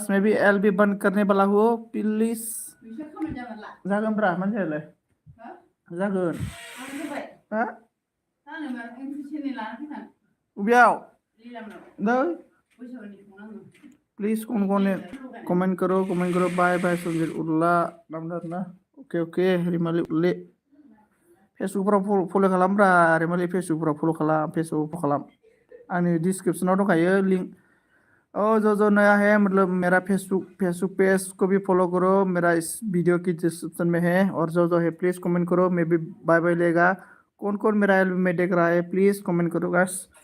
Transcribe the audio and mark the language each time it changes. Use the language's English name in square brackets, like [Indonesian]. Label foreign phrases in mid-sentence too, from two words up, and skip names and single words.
[English] may be [Hindi] एल बी बंद करने वाला हो प्लीज। [Bodo] जागोन ब्रा मानसियालाय जागोन हा उबियाव नै [Hindi] प्लीज कमेंट करो [English] bye bye [Bodo] संजित उल्ला नामदार ना ओके ओके रिमाली उल्ले फेसबुकफोराव फलो खालामब्रा रिमाली फेसबुकफोराव फलो खालाम फेसबुक खालाम आंनि डिस्क्रिप्शनाव दंखायो लिंक। [Hindi] ओ जो नया है मतलब मेरा फेसबुक पेज को भी फॉलो करो, मेरा इस वीडियो की डिस्क्रिप्शन में है। और जो है प्लीज कमेंट करो, मैं भी [English] bye bye [Hindi] लेगा। कौन कौन मेरा एल्बम में देख रहा है प्लीज कमेंट करो गाइस।